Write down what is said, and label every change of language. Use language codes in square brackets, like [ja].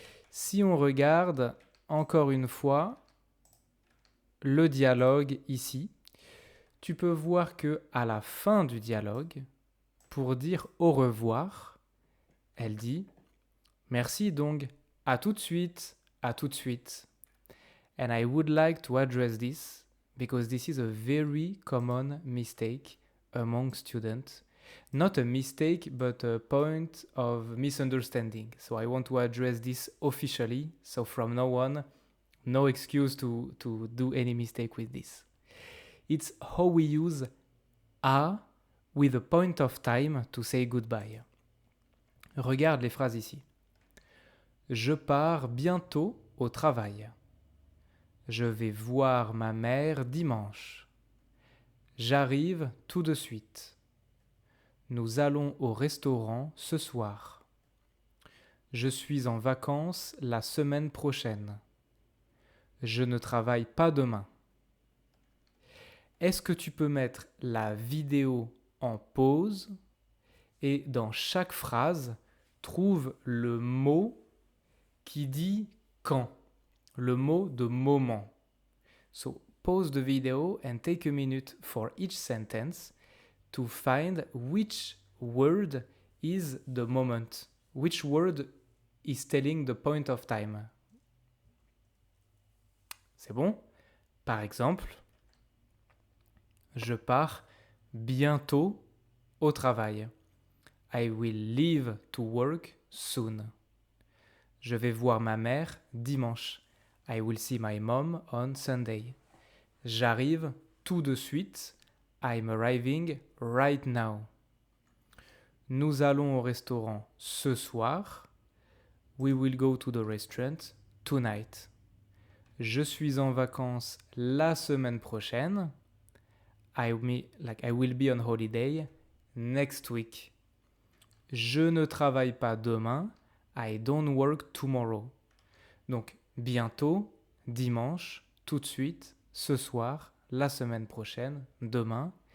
[fr] Si on regarde encore une fois le dialogue ici, tu peux voir que à la fin du dialogue, pour dire au revoir, elle dit merci donc, à tout de suite, à tout de suite. [en] And I would like to address this because this is a very common mistake among students. Not a mistake, but a point of misunderstanding. So I want to address this officially. So from now on, no excuse to do any mistake with this. It's how we use a with a point of time to say goodbye. [fr] Regarde les phrases ici. Je pars bientôt au travail. Je vais voir ma mère dimanche. J'arrive tout de suite. Nous allons au restaurant ce soir. Je suis en vacances la semaine prochaine. Je ne travaille pas demain. Est-ce que tu peux mettre la vidéo en pause et dans chaque phrase, trouve le mot qui dit quand, le mot de moment. [en] So, pause the video and take a minute for each sentence to find which word is the moment, which word is telling the point of time. [fr] C'est bon? Par exemple, je pars bientôt au travail. [en] I will leave to work soon. [fr] Je vais voir ma mère dimanche. [en] I will see my mom on Sunday. [fr] J'arrive tout de suite. [en] I'm arriving right now. [fr] Nous allons au restaurant ce soir. [en] We will go to the restaurant tonight. [fr] Je suis en vacances la semaine prochaine. [en] I will be on holiday next week. [fr] Je ne travaille pas demain. [en] I don't work tomorrow. [fr] Donc, bientôt, dimanche, tout de suite, ce soir, la semaine prochaine, demain.